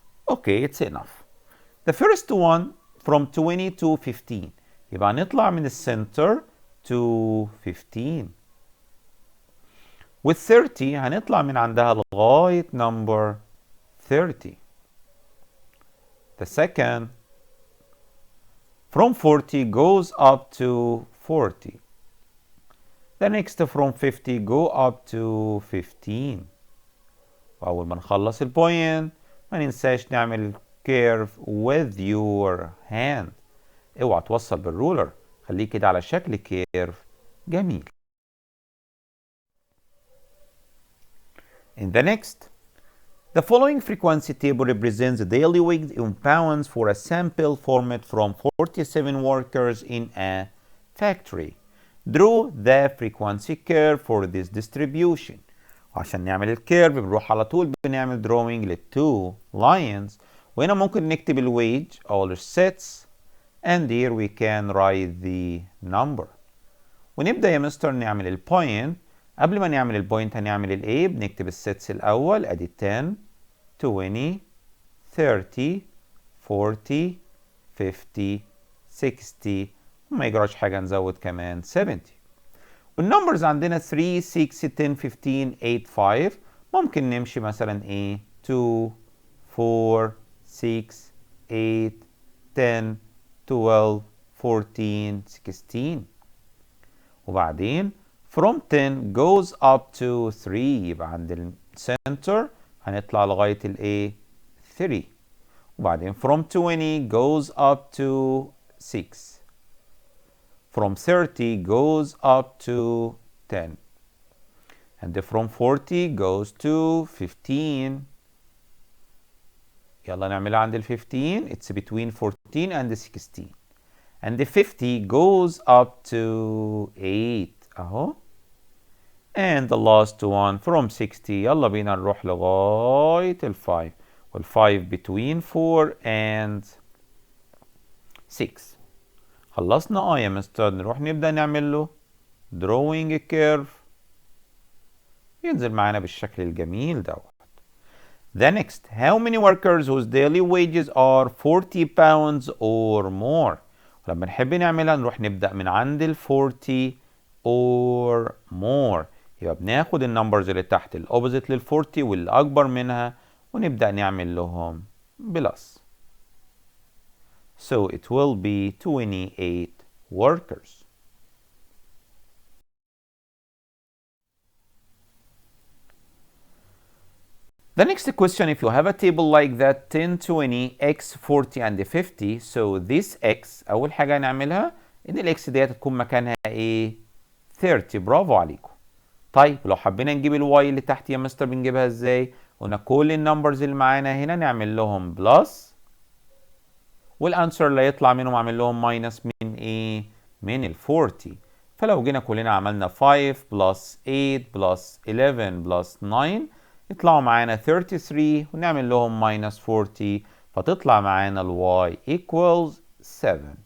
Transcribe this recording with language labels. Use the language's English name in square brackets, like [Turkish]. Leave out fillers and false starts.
[English] Okay it's enough. The first one from 20 to 15، يبقى نطلع من السنتر to 15. [Arabic] with 30 هنطلع من عندها لغاية number 30. [English] The second from 40 goes up to 40. The next from 50 go up to 15. [Arabic] وأول ما نخلص البوينت ما ننساش نعمل curve with your hand. اوعى توصل بالرولر، خليه كده على شكل curve جميل. [English] In the next, the following frequency table represents the daily wage in pounds for a sample format from 47 workers in a factory. Draw the frequency curve for this distribution. [Arabic] وعشان نعمل الكيرف بنروح على طول بنعمل drawing للتو lines، وهنا ممكن نكتب الويج all sets and here we can write the number. ونبدأ يا مستر نعمل البوينت. قبل ما نعمل البوينت هنعمل الايه؟ بنكتب السيتس الاول، ادي 10 20 30 40 50 60، وما يجراش حاجه نزود كمان 70. والنمبرز عندنا 3 6 10 15 8 5، ممكن نمشي مثلا ايه 2 4 6 8 10 12 14 16. وبعدين from 10 goes up to 3، يبقى عند السنتر هنطلع لغاية الايه 3. [English] وبعدين from 20 goes up to 6. From 30 goes up to 10. And from 40 goes to 15. [Arabic] يلا نعملها عند ال 15. It's between 14 and 16. [English] And the 50 goes up to 8 اهو. And the last one from 60، يلا بينا نروح لغاية ال 5، وال 5 between 4 and 6. [Arabic] خلصنا يا مستر، نروح نبدأ نعمل له drawing curve ينزل معانا بالشكل الجميل دوت. The next, how many workers whose daily wages are 40 pounds or more؟ ولما نحب نعملها نروح نبدأ من عند ال 40 or more، يبقى بناخد النمبرز اللي تحت الاوبوزيت لل 40 واللي اكبر منها ونبدأ نعمل لهم بلس. [English] So it will be 28 workers. The next question, if you have a table like that 10 20 x 40 and 50، so this x اول حاجة هنعملها ان الاكس ديت تكون مكانها ايه 30. [Arabic] برافو عليكم. طيب لو حبينا نجيب الواي اللي تحت يا مستر بنجيبها ازاي؟ قلنا كل النمبرز اللي معانا هنا نعمل لهم بلس، والانسر اللي يطلع منهم اعمل لهم ماينس من ايه؟ من ال 40. فلو جينا كلنا عملنا 5 بلس 8 بلس 11 بلس 9 يطلعوا معانا 33، ونعمل لهم ماينس 40 فتطلع معانا الواي equals 7.